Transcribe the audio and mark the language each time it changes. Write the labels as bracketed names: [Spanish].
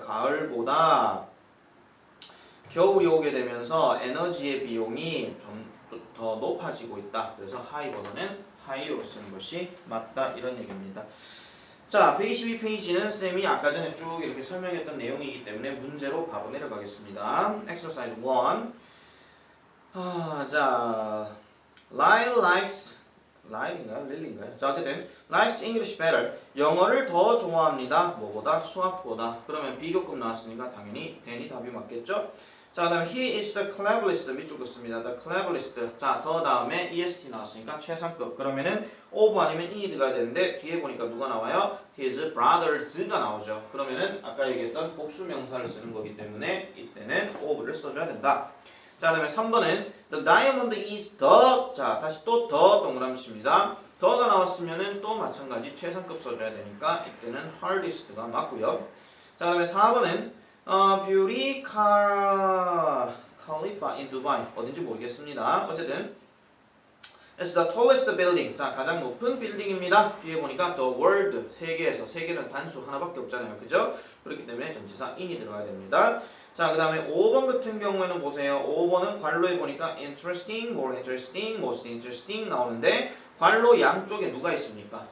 [Korean] 가을보다 겨울이 오게 되면서 에너지의 비용이 좀 더 높아지고 있다. 그래서 high보다는 high로 쓰는 것이 맞다. 이런 얘기입니다. 자, 122페이지는 쌤이 아까 전에 쭉 이렇게 설명했던 내용이기 때문에 문제로 바로 내려가겠습니다. [English] Exercise 1. [Korean] 자, Lyle likes Lyle인가요? 릴리인가요? 자, 어쨌든 [English] likes English better. [Korean] 영어를 더 좋아합니다. 뭐보다? 수학보다. 그러면 비교급 나왔으니까 당연히 than이 답이 맞겠죠? 자, 그 다음에 [English] he is the cleverest [Korean] 밑줄 긋습니다. [English] the cleverest. [Korean] 자, 더 다음에 est 나왔으니까 최상급. 그러면은 of 아니면 e 들어가야 되는데 뒤에 보니까 누가 나와요? his brothers가 나오죠. 그러면은 아까 얘기했던 복수명사를 쓰는 거기 때문에 이때는 of를 써줘야 된다. 자, 그 다음에 3번은 [English] the diamond is the. [Korean] 자, 다시 또 the 동그라미입니다. 더가 나왔으면은 또 마찬가지 최상급 써줘야 되니까 이때는 hardest가 맞고요. 자, 그 다음에 4번은 뷰리 칼리파 in Dubai 어딘지 모르겠습니다. 어쨌든 [English] It's the tallest building. [Korean] 자, 가장 높은 빌딩입니다. 뒤에 보니까 the world 세계에서 세계는 단수 하나밖에 없잖아요, 그죠? 그렇기 때문에 전치사 in이 들어가야 됩니다. 자, 그 다음에 5번 같은 경우에는 보세요. 5번은 괄호에 보니까 interesting, more interesting, most interesting 나오는데 괄호 양쪽에 누가 있습니까?